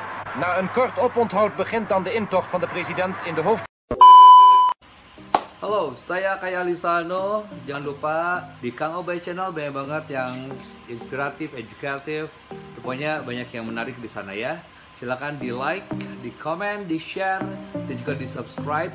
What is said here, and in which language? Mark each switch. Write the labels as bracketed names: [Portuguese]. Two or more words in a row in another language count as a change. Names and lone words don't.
[Dutch] Na een kort oponthoud begint dan de intocht van de president in de hoofd. [Indonesian] Halo, saya Kaya Lisano. Jangan lupa di Kang Obay Channel banyak banget yang inspiratif, edukatif. Pokoknya banyak yang menarik di sana ya. Silakan di like, di komen, di share, dan juga di subscribe.